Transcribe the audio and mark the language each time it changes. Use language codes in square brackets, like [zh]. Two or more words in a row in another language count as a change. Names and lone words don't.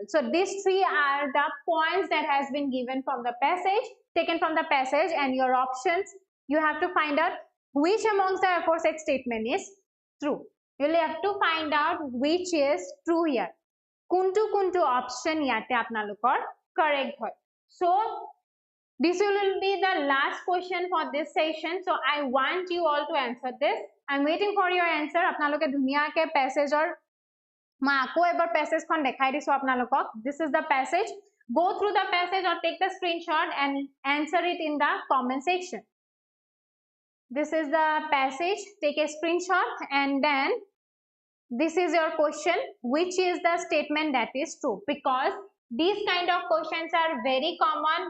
[en] So these three are the points that has been given from the passage, taken from the passage, and your options, you have to find out which amongst the aforesaid statement is true. You will have to find out which is true here. [as] কোনটো option যত আপোনালোকৰ correct হয়. [en] So this will be the last question for this session. So I want you all to answer this. I'm waiting for your answer. [as] আপোনালোকে ধুনীয়াকৈ passage অৰ মা আকৌ এবাৰ passage খন দেখুৱাই দিছো আপোনালোকক. [en] This is the passage. Go through the passage or take the screenshot and answer it in the comment section. This is the passage. Take a screenshot and then this is your question. Which is the statement that is true? Because these kind of questions are very common.